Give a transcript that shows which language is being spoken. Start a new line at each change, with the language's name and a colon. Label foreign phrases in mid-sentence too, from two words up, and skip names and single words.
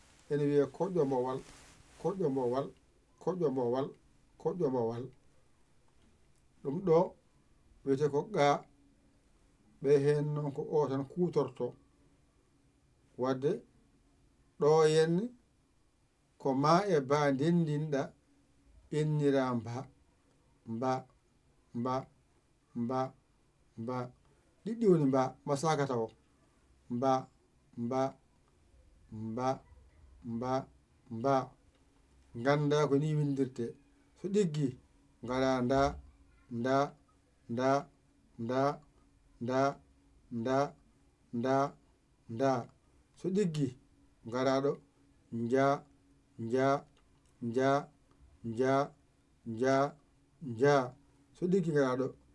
Fula: Ene wiye koƴƴombowal, koƴƴombowal, koƴƴombowal, koƴƴombowal. Ɗum ɗo wiyete ko ga. Ɓe heen noon ko o tan kuutorto. Wadde ɗo henne ko ma e ba ndendinɗa innira mba, mba, mba, mba, mba. Ɗiɗɗi woni mba, ma saaka tawo. Mba, mba, mba, mba, mba. Ngannda ko ni windirte. So ɗiggi, ngaɗa nda, nda, nda, nda, nda, nda, nda. So ɗiggi, ngara ɗo. Nja, nja, nja, nja, nja, nja. So ɗiggi, ngara ɗo.